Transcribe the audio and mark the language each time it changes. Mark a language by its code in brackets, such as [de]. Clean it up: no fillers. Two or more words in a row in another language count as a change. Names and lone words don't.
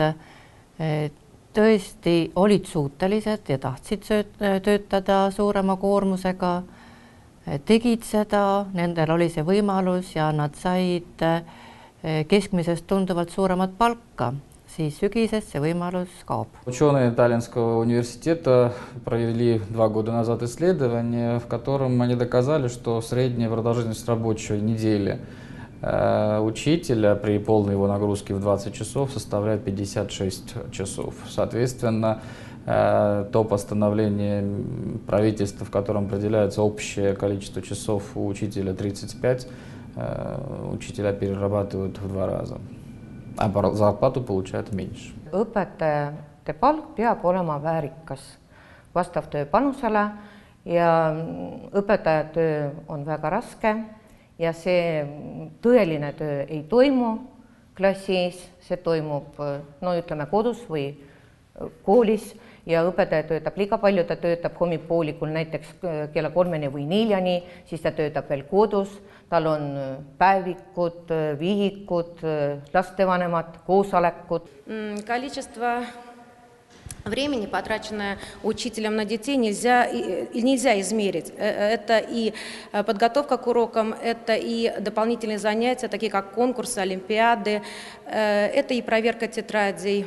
[et] tõesti olid suutelised ja tahtsid töötada suurema koormusega, tegid seda, nendel oli see võimalus ja nad said keskmisest tunduvalt suuremat palka, siis sügises see võimalus kaob. [ru] Ученые Таллинского университета провели 2 года назад исследование, в котором они доказали, что средняя продолжительность рабочей недели учителя при полной его нагрузке в 20 часов составляет 56 часов. Соответственно, то постановление правительства, в котором определяется общее количество часов у учителя 35, учителя перерабатывают в 2 раза, а зарплату получают меньше. [et] Õpetajate palk peab olema väärikas vastav töö panusele ja õpetaja töö on väga raske ja see tõeline töö ei toimu klassis, see toimub ütleme kodus või koolis ja õpetaja töötab liiga palju, ta töötab hommikupoolikul näiteks kella 3 või 4, siis ta töötab veel kodus, tal on päevikud, vihikud, lastevanemad, koosolekud. [ru] Количество времени, потраченное учителем на детей, нельзя измерить. Это и подготовка к урокам, это и дополнительные занятия, такие как конкурсы, олимпиады, это и проверка тетрадей.